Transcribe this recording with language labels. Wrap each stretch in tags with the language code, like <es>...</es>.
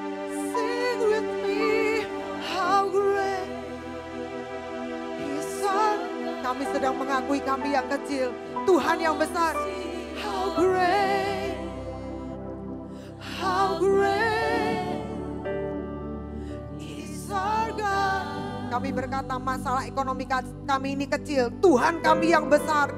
<en>Sing with me, how great is our God.</en> <id>Kami sedang mengakui kami yang kecil, Tuhan yang besar.</id> <en>How great, how great is our God.</en> <id>Kami berkata masalah ekonomi kami ini kecil, Tuhan kami yang besar.</id>